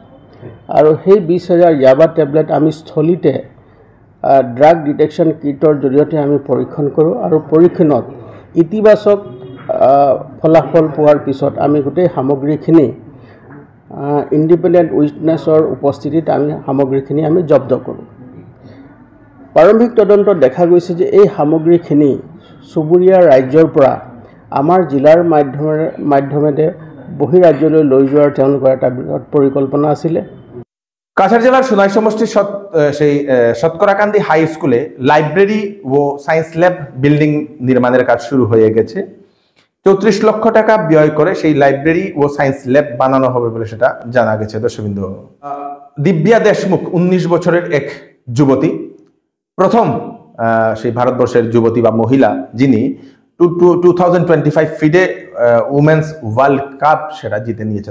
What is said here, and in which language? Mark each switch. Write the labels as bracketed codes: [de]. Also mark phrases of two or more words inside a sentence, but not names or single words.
[as] আৰু সেই 20,000 ইয়াভা টেবলেট আমি স্থলীতে [en] drug detection kit [as] জৰিয়তে আমি পৰীক্ষণ কৰোঁ, আৰু পৰীক্ষণত ইতিবাচক ফলাফল পোৱাৰ পিছত আমি গোটেই সামগ্ৰীখিনি [en] independent witness [as] উপস্থিতিত আমি সামগ্ৰীখিনি আমি জব্দ কৰোঁ। প্ৰাৰম্ভিক তদন্তত দেখা গৈছে যে এই সামগ্ৰীখিনি চুবুৰীয়া ৰাজ্যৰ পৰা আমাৰ জিলাৰ মাধ্যমেৰে বহিৰাজ্যলৈ লৈ যোৱাৰ তেওঁলোকৰ এটা বৃহৎ পৰিকল্পনা আছিলে। [bn] কাছাড় জেলার সোনাই সমষ্টির সেই শতকরাকান্দি হাই স্কুলে লাইব্রেরি ও [en] science lab building [bn] নির্মাণের কাজ শুরু হয়ে গেছে। 34 লক্ষ টাকা ব্যয় করে সেই লাইব্রেরি ও [en] science lab [bn] বানানো হবে বলে সেটা জানা গেছে। দর্শকবৃন্দ, দিব্যা দেশমুখ 19 বছরের এক যুবতী, প্রথম সেই ভারতবর্ষের যুবতী বা মহিলা যিনি 2025 ফিডে উমেন্স ওয়ার্ল্ড কাপ সেটা জিতে নিয়েছে।